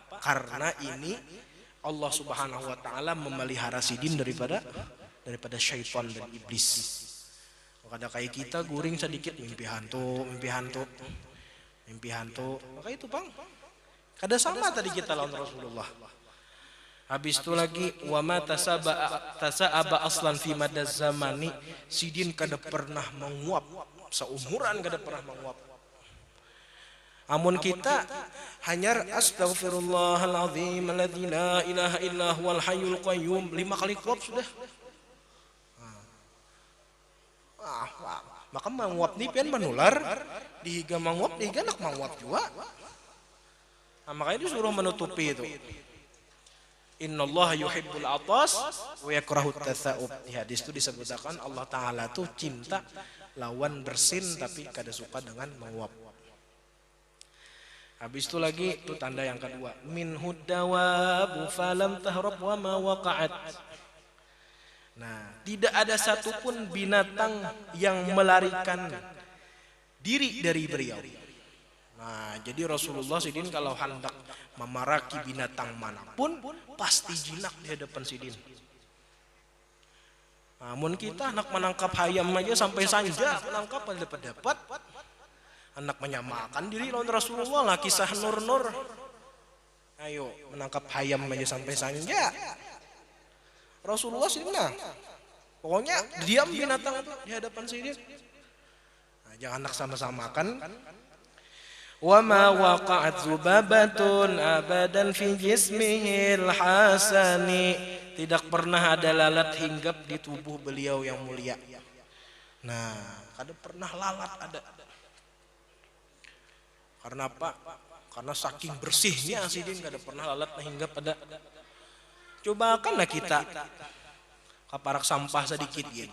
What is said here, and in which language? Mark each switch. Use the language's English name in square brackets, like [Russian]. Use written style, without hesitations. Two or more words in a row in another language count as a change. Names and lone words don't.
[Banjar] Karena ini [Arabic] الله سبحانه وتعالى [Banjar] memelihara sidin daripada syaitan dan iblis. Kada kayak kita guring sedikit mimpi hantu. Maka itu, Bang. Kada sama tadi kita lawan Rasulullah. Habis itu lagi [Arabic] وما تثاءب أصلا في مدى الزمان, [Banjar] sidin kada pernah menguap, seumuran kada pernah menguap. Amun kita hanya [Arabic] أستغفر الله العظيم الذي لا إله إلا هو الحي القيوم [Banjar] 5 kali kuap sudah. Maka menguap ni pian menular, dihiga menguap, dihiga nak menguap juga. Nah, makanya disuruh menutupi itu. [Arabic] إن الله يحب العطاس ويكره التثاؤب. [Banjar] Di hadis itu disebutkan Allah Ta'ala tuh cinta lawan bersin tapi kada suka dengan menguap. Habis itu lagi itu tanda yang kedua, [Arabic] منه الدواب فلم تهرب وما وقعت. [Indonesian] Nah, tidak ada satupun binatang yang melarikan diri dari beliau. [Banjar] Nah, jadi Rasulullah sidin kalau hendak memaraki binatang manapun pasti jinak di hadapan sidin. Namun kita anak menangkap hayam aja sampai sanja menangkap dapat. Anak menyamakan diri lawan Rasulullah lah, kisah Nur. Ayo menangkap hayam aja sampai sanja. Rasulullah sidin nah, pokoknya diam binatang itu di hadapan sidin. Nah, jangan anak sama-samakan. [Arabic] وما وقعت ذبابة أبدا في جسمه الحسن. [Indonesian] Tidak pernah ada lalat hinggap di tubuh beliau yang mulia. [Banjar] Nah, kada pernah lalat ada. Karena apa? Karena saking bersihnya sidin kada pernah lalat hinggap ada. Cobakanlah kita kaparak sampah sedikit ya.